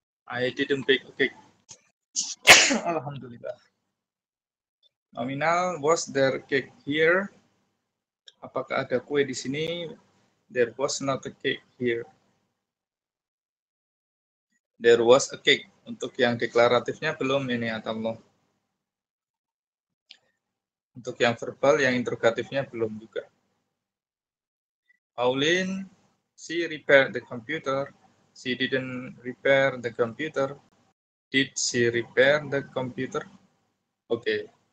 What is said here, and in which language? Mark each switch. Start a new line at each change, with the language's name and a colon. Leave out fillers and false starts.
English: I didn't bake a cake. Alhamdulillah. Nominal, was there cake here?
Indonesian: Apakah ada kue di sini?
English: There was not a cake here. There was a cake.
Indonesian: Untuk yang deklaratifnya belum ini atau untuk yang verbal, yang interrogatifnya belum juga.
English: Pauline, she repaired the computer. She didn't repair the computer. Did she repair the computer? Oke.